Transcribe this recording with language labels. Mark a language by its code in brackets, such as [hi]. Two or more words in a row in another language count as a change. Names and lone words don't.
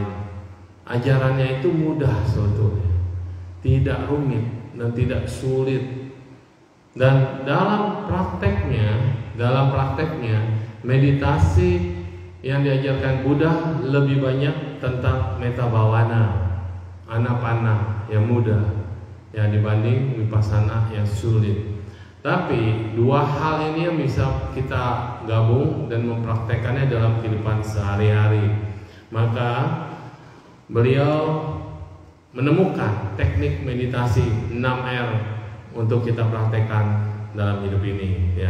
[id] Ajarannya itu mudah sebetulnya, tidak rumit dan tidak sulit. Dan dalam prakteknya meditasi yang diajarkan Buddha lebih banyak tentang [pi] metta bhavana, [id] anapana yang mudah ya dibanding vipassana yang sulit. Tapi dua hal ini yang bisa kita gabung dan mempraktekannya dalam kehidupan sehari-hari. Maka beliau menemukan teknik meditasi 6R untuk kita praktekkan dalam hidup ini ya.